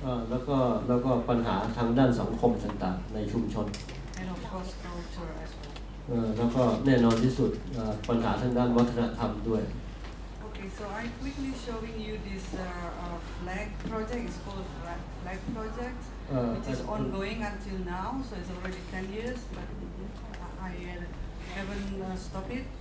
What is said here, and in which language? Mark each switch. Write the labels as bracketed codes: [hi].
[th] แล้วก็ปัญหาทางด้านสังคมต่างๆในชุมชน [en] And of course culture as well. [th] แล้วก็แน่นอนที่สุดปัญหาทางด้านวัฒนธรรมด้วย [en] Okay, so I'm quickly showing you this flag project. It's called flag project, which is ongoing until now. So it's already 10 years, but I haven't stopped it.